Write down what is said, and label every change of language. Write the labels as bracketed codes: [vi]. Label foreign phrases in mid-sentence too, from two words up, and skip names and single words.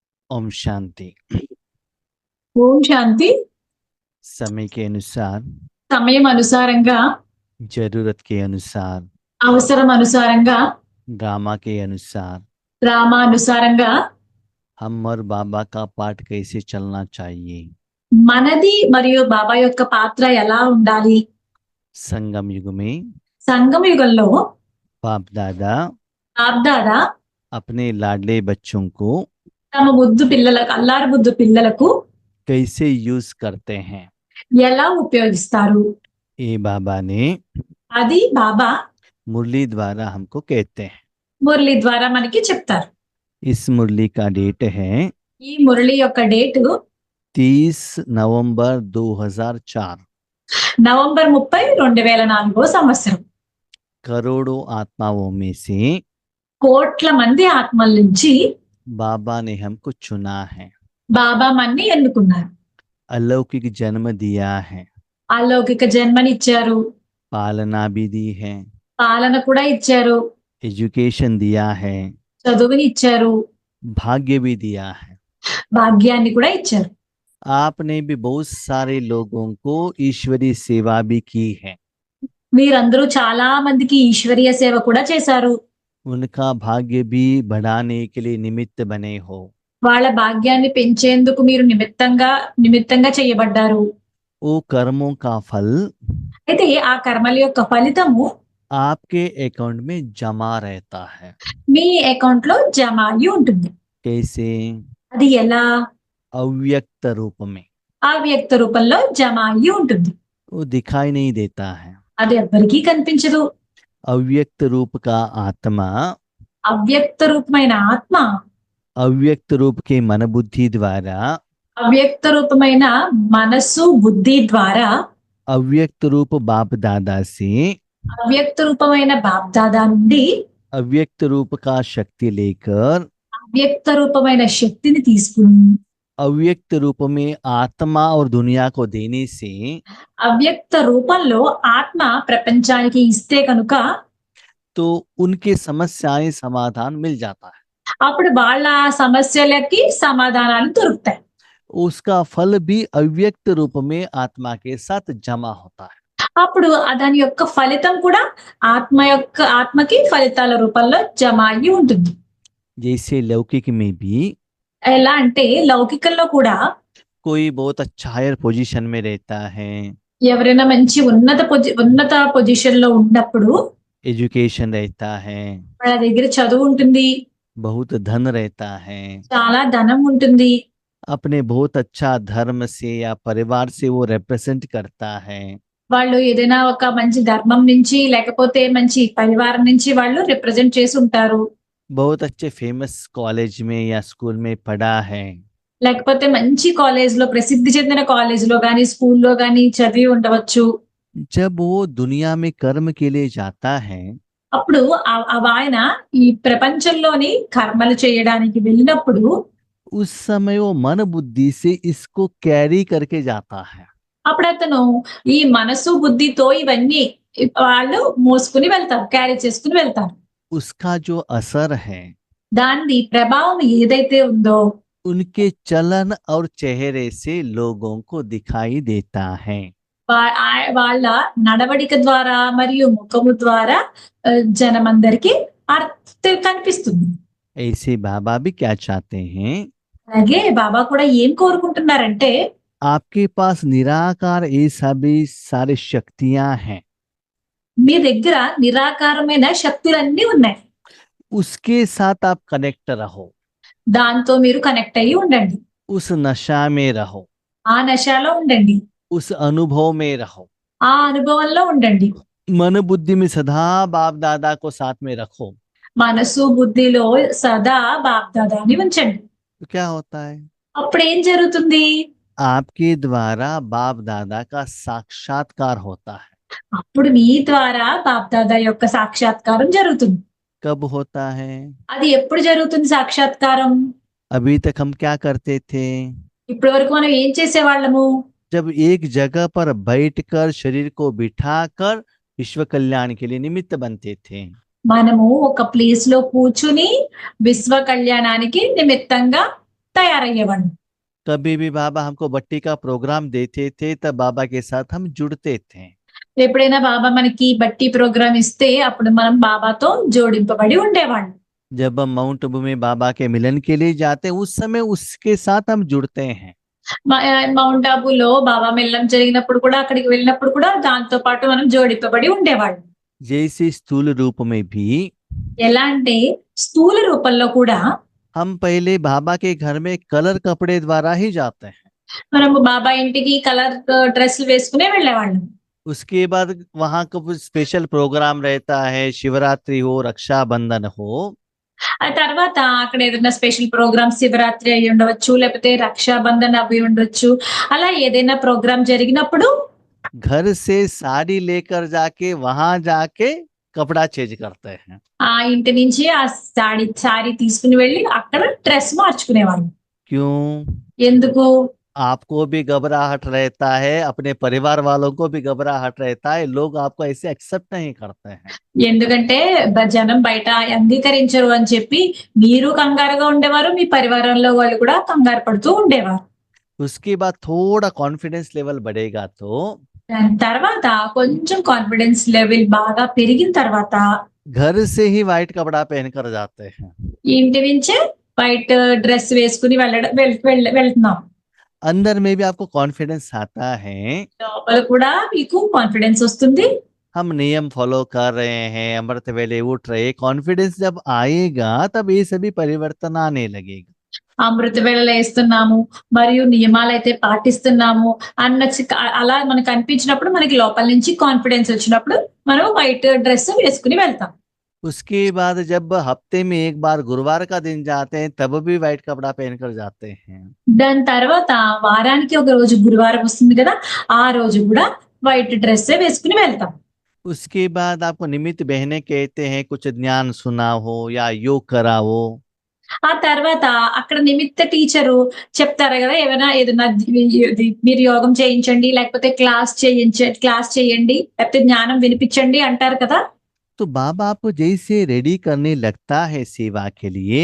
[hi] ओम शांति। [te] ఓం శాంతి. [hi] समय के अनुसार, [te] సమయం అనుసారంగా, [hi] जरूरत के अनुसार, [te] అవసరం అనుసారంగా, [hi] ड्रामा के अनुसार [te] డ్రామా అనుసారంగా [hi] हम और बाबा का पाठ कैसे चलना चाहिए। [te] మనది మరియు బాబా యొక్క పాత్ర ఎలా ఉండాలి? [hi] संगम युग में [te] సంగమ యుగంలో [hi] बाप दादा [te] బాప్దాదా [hi] अपने लाडले बच्चों को [te] తమ ముద్దు పిల్లలకు, అల్లారు ముద్దు పిల్లలకు [hi] कैसे यूज करते हैं, [te] ఎలా ఉపయోగిస్తారు? [hi] ये बाबा ने [te] అది బాబా [hi] मुरली द्वारा हमको कहते हैं। [te] మురళి ద్వారా మనకి చెప్తారు. [hi] इस मुरली का डेट है [te] ఈ మురళి యొక్క డేటు [hi] 30 नवंबर 2004। [te] నవంబర్ 30, 2004 సంవత్సరం. [hi] करोड़ों आत्माओं में से [te] కోట్ల మంది ఆత్మల నుంచి [hi] बाबा ने हमको चुना है, [te] బాబా మన్ని ఎన్నుకున్నారు. [hi] अलौकिक जन्म दिया है, [te] అలౌకిక జన్మనిచ్చారు, [hi] पालना भी दी है, [te] పాలన కూడా ఇచ్చారు, [hi] एजुकेशन दिया है, [te] చదువుని ఇచ్చారు, [hi] भाग्य भी दिया है। [te] భాగ్యాన్ని కూడా ఇచ్చారు. [hi] आपने भी बहुत सारे लोगों को ईश्वरीय सेवा भी की है। [te] మీరందరూ చాలా మందికి ఈశ్వరీయ సేవ కూడా చేశారు. [hi] उनका भाग्य भी बढ़ाने के लिए निमित्त बने हो। [te] వాళ్ళ భాగ్యాన్ని పెంచేందుకు మీరు నిమిత్తంగా చేయబడ్డారు. [hi] वो कर्मों का फल [te] అయితే ఆ కర్మల యొక్క ఫలితము [hi] आपके अकाउंट में जमा रहता है। [te] మీ అకౌంట్ లో జమ అయి ఉంటుంది. [hi] कैसे? [te] అది ఎలా? [hi] अव्यक्त रूप में। [te] అవ్యక్త రూపంలో జమ అయి ఉంటుంది. [hi] वो दिखाई नहीं देता है। [te] అది ఎవ్వరికీ కనిపించదు. [hi] अव्यक्त रूप का आत्मा [te] అవ్యక్త రూపమైన ఆత్మ [hi] अव्यक्त रूप के मन बुद्धि द्वारा [te] అవ్యక్త రూపమైన మనస్సు, బుద్ధి ద్వారా [hi] अव्यक्त रूप बाप दादा से [te] అవ్యక్త రూపమైన బాప్దాదా నుండి [hi] अव्यक्त रूप का शक्ति लेकर [te] అవ్యక్త రూపమైన శక్తిని తీసుకుని [hi] अव्यक्त रूप में आत्मा और दुनिया को देने से [te] అవ్యక్త రూపంలో ఆత్మ ప్రపంచానికి ఇస్తే కనుక [hi] तो उनके समस्याएं समाधान मिल जाता है। [te] అప్పుడు వాళ్ళ సమస్యలకి సమాధానాలు దొరుకుతాయి. [hi] उसका फल भी अव्यक्त रूप में आत्मा के साथ जमा होता है। [te] అప్పుడు దాని యొక్క ఫలితం కూడా ఆత్మకి ఫలితాల రూపంలో జమ అయ్యి ఉంటుంది. [hi] जैसे लौकिक में भी [te] ఎలా అంటే లౌకికంలో కూడా [hi] कोई बहुत अच्छा [en] higher position [hi] में रहता है, [te] ఎవరైనా మంచి ఉన్నత పొజిషన్ లో ఉన్నప్పుడు [hi] एजुकेशन रहता है, [te] వాళ్ళ దగ్గర చదువు ఉంటుంది, [hi] बहुत धन रहता है, [te] చాలా ధనం ఉంటుంది, [hi] अपने बहुत अच्छा धर्म से या परिवार से वो रिप्रेजेंट करता है। [te] వాళ్ళు ఏదైనా ఒక మంచి ధర్మం నుంచి లేకపోతే మంచి పరివారం నుంచి వాళ్ళు రిప్రజెంట్ చేసి ఉంటారు, [hi] बहुत अच्छे [en] famous college [hi] में या स्कूल में पढ़ा है, [te] లేకపోతే మంచి కాలేజ్ లో, ప్రసిద్ధి చెందిన కాలేజ్ లో గానీ స్కూల్లో గానీ చదివి ఉండవచ్చు. [hi] जब वो दुनिया में कर्म के लिए जाता है [te] అప్పుడు ఆయన ఈ ప్రపంచంలోని కర్మలు చేయడానికి వెళ్ళినప్పుడు [hi] उस समय वो मन बुद्धि से इसको कैरी करके जाता है। [te] అప్పుడు అతను ఈ మనసు బుద్ధితో ఇవన్నీ వాళ్ళు మోసుకుని వెళ్తారు, క్యారీ చేసుకుని వెళ్తారు. [hi] उसका जो असर है [te] దాని ప్రభావం ఏదైతే ఉందో [hi] उनके चलन और चेहरे से लोगों को दिखाई देता है। [te] వాళ్ళ నడవడిక ద్వారా మరియు ముఖము ద్వారా జనమందరికి కనిపిస్తుంది. [hi] ऐसे बाबा भी क्या चाहते हैं? [te] అలాగే బాబా కూడా ఏం కోరుకుంటున్నారంటే [hi] आपके पास निराकार ऐसा भी सारे शक्तियां हैं, [te] మీ దగ్గర నిరాకారమైన శక్తులన్నీ ఉన్నాయి. [hi] उसके साथ आप कनेक्ट रहो, [te] దాంతో మీరు కనెక్ట్ అయ్యి ఉండండి, [hi] उस नशा में रहो, [te] ఆ నశలో ఉండండి, [hi] उस अनुभव में रहो, [te] ఆ అనుభవంలో ఉండండి. [hi] मन बुद्धि में सदा बाप दादा को साथ में रखो। [te] మనసు బుద్ధిలో సదా బాప్దాదాని ఉంచండి. [hi] तो क्या होता है? [te] అప్పుడు ఏం జరుగుతుంది? [hi] आपके द्वारा बाप दादा का साक्षात्कार होता है। [te] అప్పుడు మీ ద్వారా బాప్దాదా యొక్క సాక్షాత్కారం జరుగుతుంది. [hi] कब होता है? [te] అది ఎప్పుడు జరుగుతుంది సాక్షాత్కారం? [hi] अभी तक हम क्या करते थे? [te] ఇప్పటి వరకు మనం ఏం చేసేవాళ్ళము? [hi] जब एक जगह पर बैठकर शरीर को बिठाकर विश्व कल्याण के लिए निमित्त बनते थे। [te] మనము ఒక ప్లేస్ లో కూర్చుని విశ్వ కళ్యాణానికి నిమిత్తంగా తయారయ్యేవాళ్ళం. [hi] कभी भी बाबा हमको बट्टी का प्रोग्राम देते थे तब बाबा के साथ हम जुड़ते थे। [te] ఎప్పుడైనా బాబా మనకి బట్టి ప్రోగ్రామ్ ఇస్తే అప్పుడు మనం బాబాతో జోడింపబడి ఉండేవాళ్ళం. [hi] जब हम माउंट आबू में बाबा के मिलन के लिए जाते हैं उस समय उसके साथ हम जुड़ते हैं। [te] మౌంట్ ఆబూలో బాబా మిలనం జరిగినప్పుడు కూడా అక్కడికి వెళ్ళినప్పుడు కూడా దాంతో పాటు మనం జోడింపబడి ఉండేవాళ్ళం. [hi] जैसे स्थूल रूप में भी [te] ఎలా అంటే స్థూల రూపంలో కూడా [hi] हम पहले बाबा के घर में कलर कपड़े द्वारा ही जाते हैं। [te] మనము బాబా ఇంటికి [en] colour dresses [te] వేసుకునే వెళ్ళేవాళ్ళం. [hi] उसके बाद वहां का कुछ [en] special programme [hi] रहता है, शिवरात्रि हो, रक्षाबंधन हो। [te] ఆ తర్వాత అక్కడ ఏదైనా [en] special programme [te] శివరాత్రి అయి ఉండవచ్చు, లేకపోతే రక్షాబంధన్ అవి ఉండొచ్చు. అలా ఏదైనా ప్రోగ్రామ్ జరిగినప్పుడు [hi] घर से साड़ी लेकर जाके वहां जाके कपड़ा चेंज करते हैं। [te] ఆ ఇంటి నుంచి ఆ సారీ తీసుకుని వెళ్ళి అక్కడ డ్రెస్ మార్చుకునేవాళ్ళం. [hi] क्यों? [te] ఎందుకు? [hi] आपको भी घबराहट रहता है, अपने परिवार वालों को भी घबराहट रहता है, लोग आपको ऐसे एक्सेप्ट नहीं करते हैं। [te] ఎందుకంటే జనం బయట అంగీకరించరు అని చెప్పి మీరు కంగారుగా ఉండేవారు, మీ పరివారంలో వాళ్ళు కూడా కంగారు పడుతూ ఉండేవారు. [hi] उसके बाद थोड़ा [en] confidence level [hi] बढ़ेगा तो [te] దాని తర్వాత కొంచెం [en] confidence level [te] బాగా పెరిగిన తర్వాత [hi] घर से ही व्हाइट कपड़ा पहनकर जाते हैं। [te] ఇంటి నుంచే [en] white dress [te] వేసుకుని వెళ్తున్నాం. [hi] अंदर में भी आपको कॉन्फिडेंस आता है, [te] లోపల కూడా మీకు కాన్ఫిడెన్స్ వస్తుంది. [hi] हम नियम फॉलो कर रहे हैं, अमृत वेले उठ रहे। कॉन्फिडेंस जब आएगा तब ये सभी परिवर्तन आने लगेगा। [te] అమృత వేళలో వేస్తున్నాము మరియు నియమాలు అయితే పాటిస్తున్నాము అలా మనకు అనిపించినప్పుడు మనకి లోపల నుంచి కాన్ఫిడెన్స్ వచ్చినప్పుడు మనం [en] white dress [te] వేసుకుని వెళ్తాం. [hi] उसके बाद जब हफ्ते में एक बार गुरुवार का दिन जाते हैं तब भी व्हाइट कपड़ा पहनकर जाते हैं। [te] దాని తర్వాత వారానికి ఒక రోజు గురువారం వస్తుంది కదా, ఆ రోజు కూడా [en] white dress [te] వేసుకుని వెళ్తాం. [hi] उसके बाद आपको निमित्त बहने कहते हैं, कुछ ज्ञान सुना हो या योग करा हो। [te] ఆ తర్వాత అక్కడ నిమిత్త టీచరు చెప్తారు కదా, ఏదైనా మీరు యోగం చేయించండి, లేకపోతే క్లాస్ చేయండి, లేకపోతే జ్ఞానం వినిపించండి అంటారు కదా. [hi] तो बाबा आपको जैसे रेडी करने लगता है सेवा के लिए,